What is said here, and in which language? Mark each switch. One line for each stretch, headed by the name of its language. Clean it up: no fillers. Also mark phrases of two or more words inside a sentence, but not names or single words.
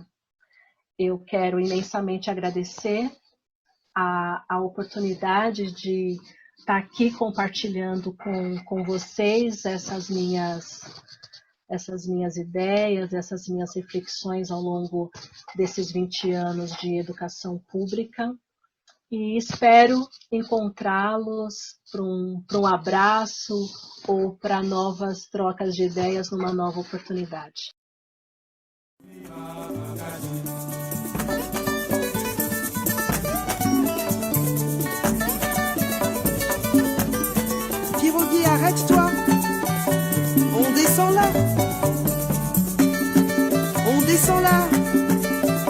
Portuguese: Eu quero imensamente agradecer a oportunidade de estar aqui compartilhando com vocês essas minhas ideias, essas minhas reflexões ao longo desses 20 anos de educação pública. E espero encontrá-los para um abraço ou para novas trocas de ideias numa nova oportunidade.
French: Kirogi, arrête-toi. On descend là. On descend là.